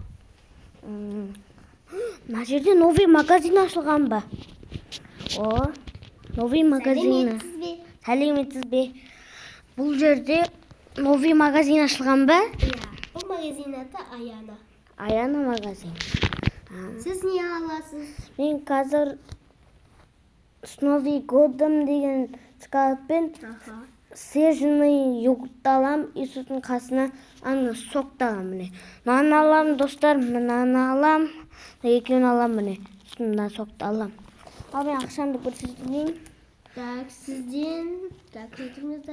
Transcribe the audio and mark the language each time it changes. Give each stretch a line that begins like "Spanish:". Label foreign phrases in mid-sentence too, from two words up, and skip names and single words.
Kazakh: Мына жерде
Russian: новый магазин
Kazakh: ашылған ба?
Russian: Новый магазин.
Kazakh: Сәлеметсіз бе? Бұл жерде
Russian: новый магазин
Kazakh: ашылған ба? Бұл магазин аты Аяна. Аяна магазин. Сіз не аласыз? Мен қазір
Russian: с Новый годом
Kazakh: деген шоколадпен
Russian: свежий йогурт
Kazakh: алам, и сосын қасына ана сокты алам міне. Мынаны алам достар, мынаны алам, екеуін алам міне. Сосын сокты алам. Ал мен ақшамды көрсетейін. Так, сізден, өтіңіздер.